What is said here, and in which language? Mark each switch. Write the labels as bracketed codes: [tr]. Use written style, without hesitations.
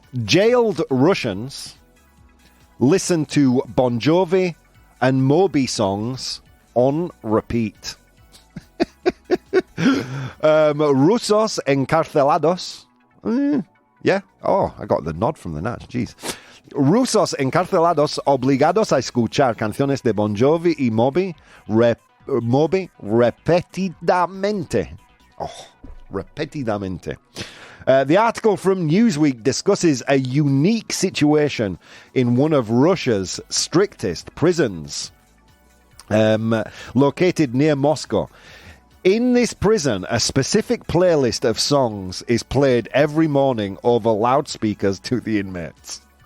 [en] Jailed Russians listen to Bon Jovi and Moby songs on repeat. [es] Rusos encarcelados. Yeah. [en] Oh, I got the nod from the Natch. Jeez. [es] Rusos encarcelados obligados a escuchar canciones de Bon Jovi y Moby, Moby repetidamente. Oh, repetidamente. [en] The article from Newsweek discusses a unique situation in one of Russia's strictest prisons, located near Moscow. In this prison, a specific playlist of songs is played every morning over loudspeakers to the inmates.